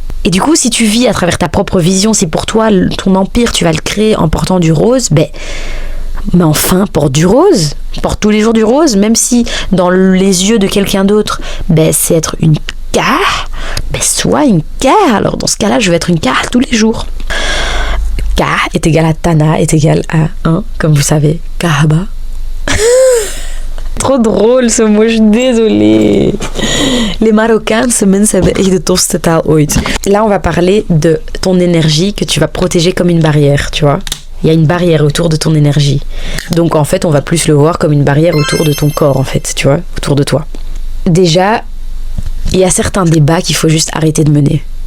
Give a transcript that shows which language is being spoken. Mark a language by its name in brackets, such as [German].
[French] Et du coup si tu vis à travers ta propre vision, si pour toi ton empire tu vas le créer en portant du rose, mais enfin, porte du rose, porte tous les jours du rose, même si dans les yeux de quelqu'un d'autre, c'est être une car, sois une car. Alors dans ce cas-là, je vais être une car tous les jours. K est égal à Tana, est égal à 1, comme vous savez, Kahaba. Trop drôle ce mot, je suis désolée. [Dutch] Les Marokkaanse mensen hebben echt de tofste taal ooit. [French] Là, on va parler de ton énergie que tu vas protéger comme une barrière, tu vois. Il y a une barrière autour de ton énergie. Donc en fait, on va plus le voir comme une barrière autour de ton corps, en fait, tu vois, autour de toi. Déjà, il y a certains débats qu'il faut juste arrêter de mener.